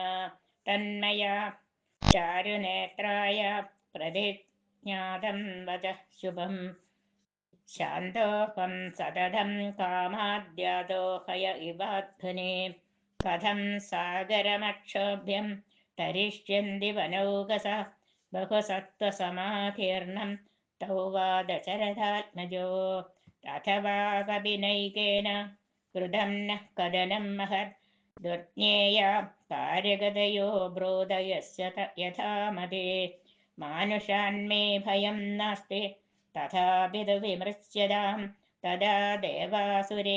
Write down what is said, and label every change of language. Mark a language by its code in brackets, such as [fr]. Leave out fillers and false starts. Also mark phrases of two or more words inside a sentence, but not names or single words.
[sa] തന്മയാ ചാരുനേത്രായ പ്രതിജ്ഞാതം വചഃ ശുഭം ശാന്തോഹം സതതം കാമാദ്യാദോഹയ ഇവാധ്വനി. കഥം സാഗരമക്ഷോഭ്യം തരിഷ്യന്തി വനൗകസ ബഹുസത്വസമാധീർണം തൗ വാ ദശരഥാത്മജോ. अथवा कविनैकेन कृतं न कदनं महत् दुर्ज्ञेया कार्यगतयो ब्रोधयस्य यथा मते मानुषान्मे भयं नास्ति तथापि तु विमृश्यतां तदा देवासुरे